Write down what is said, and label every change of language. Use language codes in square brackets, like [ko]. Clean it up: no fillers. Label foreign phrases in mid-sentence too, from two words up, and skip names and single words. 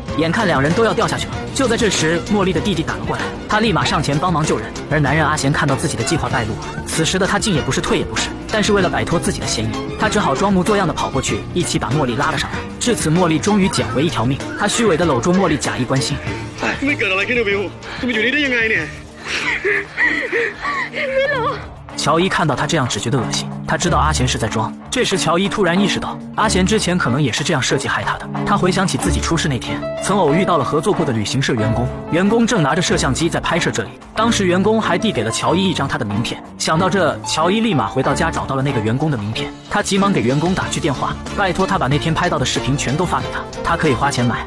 [zh] 眼看两人都要掉下去了，就在这时，茉莉的弟弟赶了过来，他立马上前帮忙救人。而男人阿贤看到自己的计划败露了，此时的他进也不是退也不是，但是为了摆脱自己的嫌疑，他只好装模作样的跑过去，一起把茉莉拉了上来。至此，茉莉终于捡回一条命。他虚伪的搂住茉莉，假意关心。 [th] ไม่เกิดอะไรขึ้นนะวิวคุณมาอยู่นี่ได้ยังไงเนี่ย ไม่รู้ [zh] 乔伊看到他这样只觉得恶心，他知道阿贤是在装。这时乔伊突然意识到，阿贤之前可能也是这样设计害他的。他回想起自己出事那天，曾偶遇到了合作过的旅行社员工，员工正拿着摄像机在拍摄这里。当时员工还递给了乔伊一张他的名片。想到这，乔伊立马回到家找到了那个员工的名片，他急忙给员工打去电话，拜托他把那天拍到的视频全都发给他，他可以花钱买。